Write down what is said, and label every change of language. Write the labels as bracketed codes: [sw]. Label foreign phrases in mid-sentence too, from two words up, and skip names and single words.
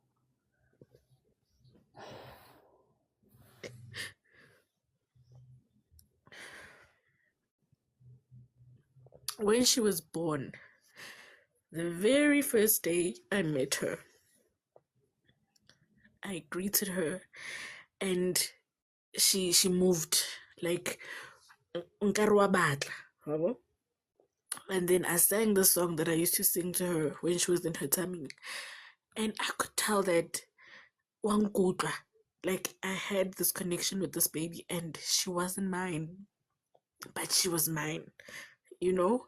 [en] when she was born, the very first day I met her, I greeted her and she moved like [tn] nkare wa batla, [en] yabo? And then I sang the song that I used to sing to her when she was in her tummy. And I could tell that wangutla, like I had this connection with this baby and she wasn't mine, but she was mine, you know?